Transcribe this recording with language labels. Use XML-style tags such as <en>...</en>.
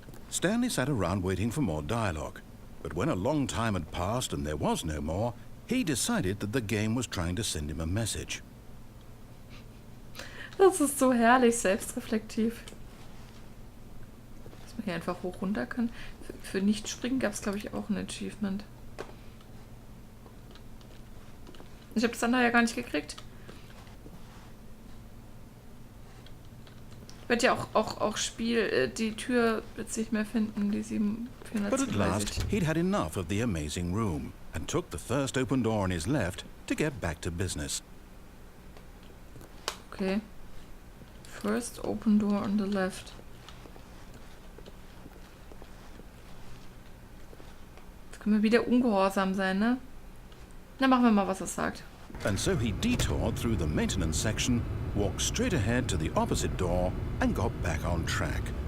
<en>Stanley sat around waiting for more dialogue, but when a long time had passed and there was no more, he decided that the game was trying to send him a message.</en> <de>Das ist so herrlich selbstreflektiv. Dass man hier einfach hoch runter kann. Für Nicht-Springen gab es, glaube ich, auch ein Achievement. Ich habe das andere ja gar nicht gekriegt. Ich werde ja auch Spiel, die Tür wird sich mehr finden, die 437.</de> <en>But at last, he'd had enough of the amazing room and took the first open door on his left to get back to business. Okay. First open door on the left.</en> <de>Jetzt können wir wieder ungehorsam sein, ne? Na, machen wir mal, was er sagt.</de> <en>And so he detoured through the maintenance section, walked straight ahead to the opposite door, and got back on track.</en>